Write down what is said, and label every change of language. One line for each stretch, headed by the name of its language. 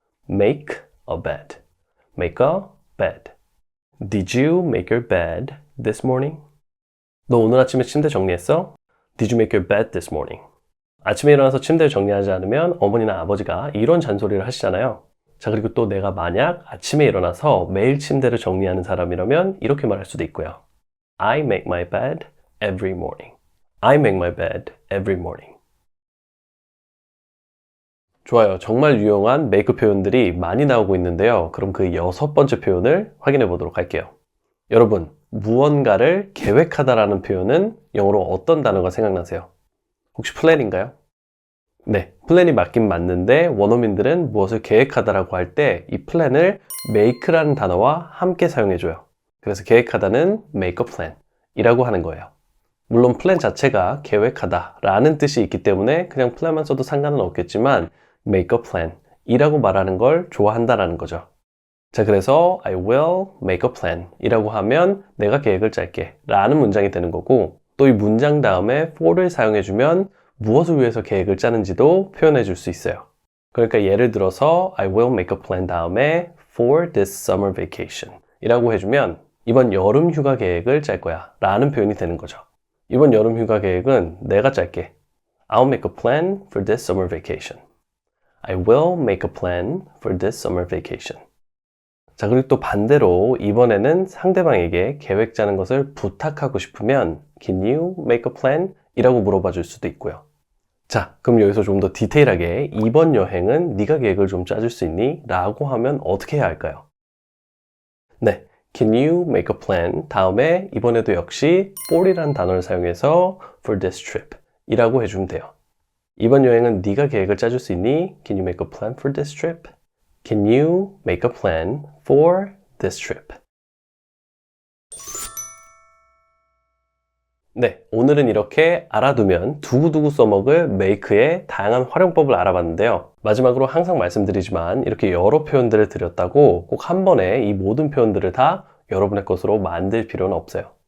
English: Make a bed. Make a bed. Did you make your bed this morning?
Korean: 너 오늘 아침에 침대 정리했어?
English: Did you make your bed this morning?
Korean: 아침에 일어나서 침대를 정리하지 않으면 어머니나 아버지가 이런 잔소리를 하시잖아요. 자, 그리고 또 내가 만약 아침에 일어나서 매일 침대를 정리하는 사람이라면 이렇게 말할 수도 있고요.
English: I make my bed every morning. I make my bed every morning.
Korean: 좋아요. 정말 유용한 make 표현들이 많이 나오고 있는데요. 그럼 그 여섯 번째 표현을 확인해 보도록 할게요. 여러분, 무언가를 계획하다라는 표현은 영어로 어떤 단어가 생각나세요? 혹시 플랜인가요? 네, 플랜이 맞긴 맞는데 원어민들은 무엇을 계획하다라고 할 때 이 플랜을 make라는 단어와 함께 사용해줘요. 그래서 계획하다는
English: make a plan
Korean: 이라고 하는 거예요. 물론 플랜 자체가 계획하다라는 뜻이 있기 때문에 그냥 플랜만 써도 상관은 없겠지만
English: make a plan
Korean: 이라고 말하는 걸 좋아한다라는 거죠. 자, 그래서
English: I will make a plan
Korean: 이라고 하면 내가 계획을 짤게 라는 문장이 되는 거고 또 이 문장 다음에 for를 사용해주면 무엇을 위해서 계획을 짜는지도 표현해 줄 수 있어요. 그러니까 예를 들어서
English: I will make a plan
Korean: 다음에
English: for this summer vacation
Korean: 이라고 해주면 이번 여름 휴가 계획을 짤 거야 라는 표현이 되는 거죠. 이번 여름 휴가 계획은 내가 짤게.
English: I'll make a plan for this summer vacation. I will make a plan for this summer vacation.
Korean: 자, 그리고 또 반대로 이번에는 상대방에게 계획 짜는 것을 부탁하고 싶으면
English: Can you make a plan?
Korean: 이라고 물어봐 줄 수도 있고요. 자, 그럼 여기서 좀 더 디테일하게 이번 여행은 네가 계획을 좀 짜줄 수 있니? 라고 하면 어떻게 해야 할까요?
English: 네, Can you make a plan?
Korean: 다음에 이번에도 역시 for이라는 단어를 사용해서
English: for this trip
Korean: 이라고 해주면 돼요. 이번 여행은 네가 계획을 짜줄 수 있니?
English: Can you make a plan for this trip? Can you make a plan for this trip?
Korean: 네, 오늘은 이렇게 알아두면 두고두고 써먹을 make의 다양한 활용법을 알아봤는데요. 마지막으로 항상 말씀드리지만 이렇게 여러 표현들을 드렸다고 꼭 한 번에 이 모든 표현들을 다 여러분의 것으로 만들 필요는 없어요.